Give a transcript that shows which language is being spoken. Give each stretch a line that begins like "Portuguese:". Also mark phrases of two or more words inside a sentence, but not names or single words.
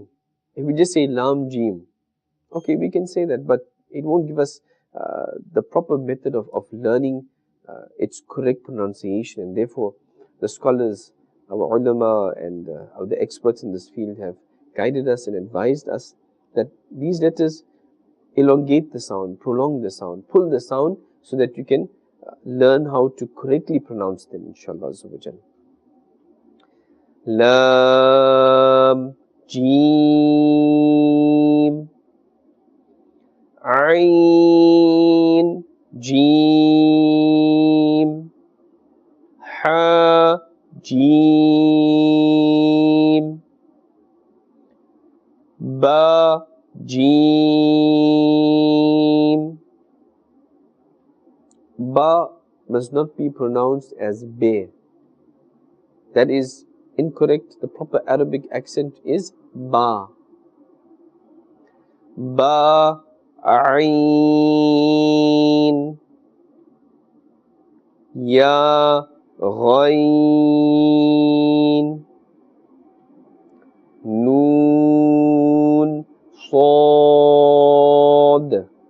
English: If we just say Lam, Jeem, okay, we can say that, but it won't give us the proper method of learning its correct pronunciation, and therefore the scholars, our ulama and the experts in this field have guided us and advised us that these letters elongate the sound, prolong the sound, pull the sound, so that you can learn how to correctly pronounce them,
Arabic: إن شاء الله عز وجل.
English: Lam, Jeem, Ain, Jeem, Ha, Jeem, Ba, Jeem. Ba must not be pronounced as Be. That is incorrect. The proper Arabic accent is Ba. Ba, Ain, Ya, Ghain, Noon, Sad.